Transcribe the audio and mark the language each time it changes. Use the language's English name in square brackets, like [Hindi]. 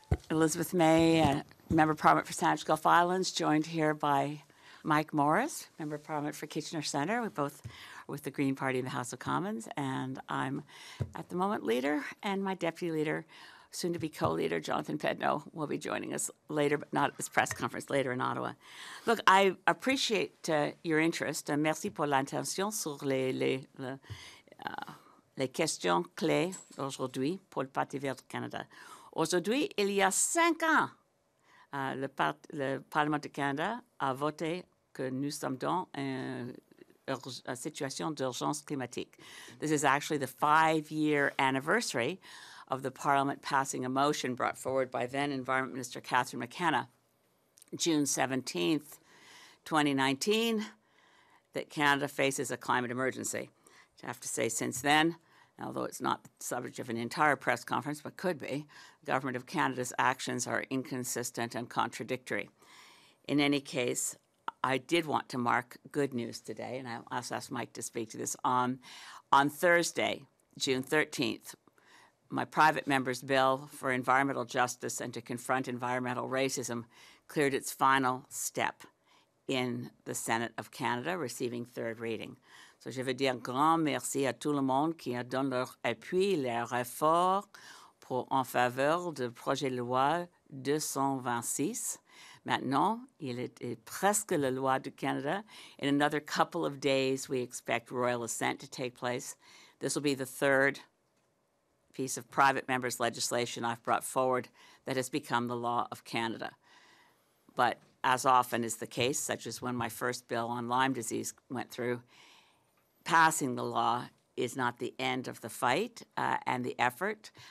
[English] Elizabeth May, Member of Parliament for Saanich Gulf Islands, joined here by Mike Morrice, Member of Parliament for Kitchener Centre. We both are with the Green Party in the House of Commons, and I'm at the moment leader, and my deputy leader, soon-to-be co-leader, Jonathan Pedno, will be joining us later, but not at this press conference, later in Ottawa. Look, I appreciate your interest. [French] Merci pour l'attention sur les questions clés d'aujourd'hui pour le Parti vert du Canada. Aujourd'hui, il y a 5 ans, le Parlement du Canada a voté que nous sommes dans une situation d'urgence climatique. [English] This is actually the 5-year anniversary of the Parliament passing a motion brought forward by then Environment Minister Catherine McKenna, June 17th, 2019, that Canada faces a climate emergency. I have to say, since then, although it's not the subject of an entire press conference, but could be, the Government of Canada's actions are inconsistent and contradictory. In any case, I did want to mark good news today, and I'll also ask Mike to speak to this. On Thursday, June 13th, my private member's bill for environmental justice and to confront environmental racism cleared its final step in the Senate of Canada, receiving third reading. [French] So je veux dire grand merci à tout le monde qui a donné leur appui, leur effort en faveur du projet de loi 226. Maintenant, il est presque la loi du Canada. [English] In another couple of days, we expect royal assent to take place. This will be the third piece of private members' legislation I've brought forward that has become the law of Canada. But as often is the case, such as when my first bill on Lyme disease went through, passing the law is not the end of the fight and the effort.